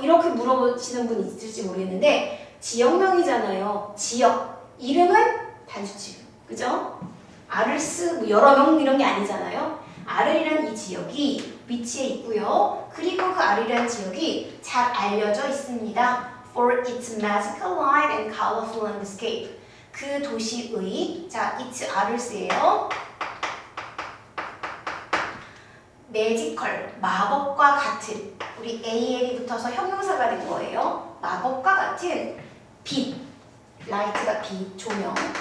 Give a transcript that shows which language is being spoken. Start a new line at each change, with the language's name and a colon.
Korean: 이렇게 물어보시는 분 있을지 모르겠는데 지역명이잖아요. 지역. 이름은 단수치금. 그죠? R's 뭐 여러 명 이런 게 아니잖아요. R이란 이 지역이 위치에 있고요. 그리고 그 R이란 지역이 잘 알려져 있습니다.
English: For its magical light and colorful landscape.
Korean: 그 도시의 자, its R's예요. 매지컬, 마법과 같은 우리 AL이 붙어서 형용사가 된 거예요. 마법과 같은 빛, 라이트가 빛, 조명.